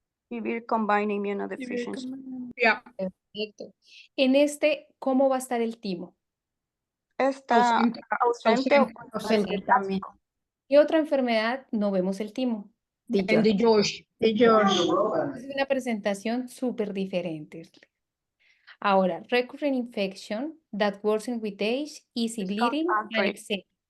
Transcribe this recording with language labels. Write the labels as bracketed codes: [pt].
[en] Severe combined immunodeficiency. Yeah. [es] Perfecto. En este, ¿cómo va a estar el timo? Está ausente o Ausente también. ¿Qué otra enfermedad no vemos el timo? En the George. George. Es una presentación súper diferente. Ahora, [en] recurrent infection that worsens with age, easy bleeding, and eczema.